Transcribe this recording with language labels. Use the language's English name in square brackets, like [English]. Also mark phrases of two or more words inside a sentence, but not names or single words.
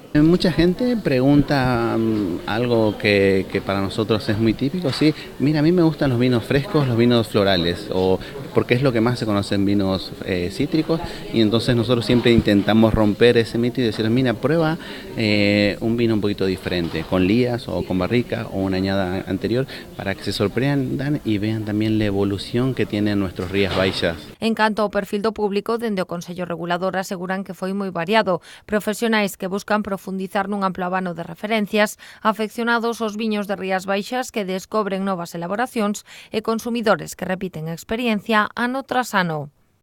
[Spanish] Mucha gente pregunta algo que para nosotros es muy típico, sí, mira, a mí me gustan los vinos frescos, los vinos florales, o porque es lo que más se conoce en vinos cítricos, y entonces nosotros siempre intentamos romper ese mito y decir, mira, prueba un vino un poquito diferente, con lías o con barrica o una añada anterior, para que se sorprendan y vean también la evolución que tienen nuestros Rías Baixas. [Galician] En canto ao perfil do público, dende o Consello Regulador aseguran que foi moi variado. Profesionais que buscan profundizar nun amplo abano de referencias, afeccionados aos viños de Rías Baixas que descobren novas elaboracións e consumidores que repiten a experiencia ano tras ano.